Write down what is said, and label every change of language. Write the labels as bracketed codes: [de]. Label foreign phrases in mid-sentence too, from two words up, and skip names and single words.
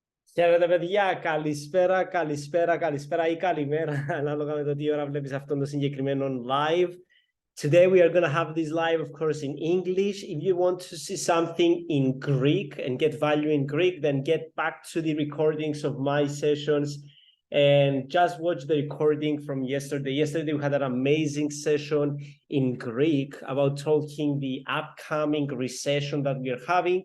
[el] Χαίρετε παιδιά, καλησπέρα ή καλημέρα, ανάλογα με το τι ώρα βλέπεις αυτόν το συγκεκριμένο live. [en] Today we are going to have this live, of course, in English. If you want to see something in Greek and get value in Greek, then get back to the recordings of my sessions and just watch the recording from yesterday. Yesterday we had an amazing session in Greek about talking the upcoming recession that we are having.